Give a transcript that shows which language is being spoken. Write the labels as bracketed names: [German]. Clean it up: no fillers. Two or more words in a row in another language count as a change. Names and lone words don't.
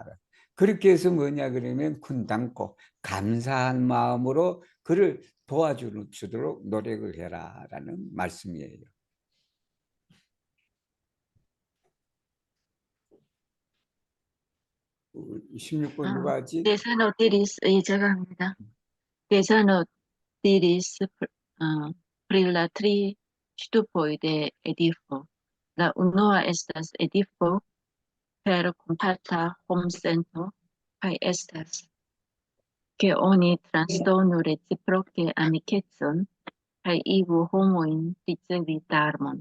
[Korean] 그렇게 해서 뭐냐 그러면 군당코 감사한 마음으로 그를 도와주도록 노력을 해라라는 말씀이에요. 16번 누가 하지? [Esperanto] Desano diris, [Korean] 제가 합니다. [Esperanto] Desano diris pri la tri ŝtupoj de edifo. La unua estas edifo per kompata homsento kaj estas ke oni transdonu reciproke amikecon kaj igu homojn ricevi darmon.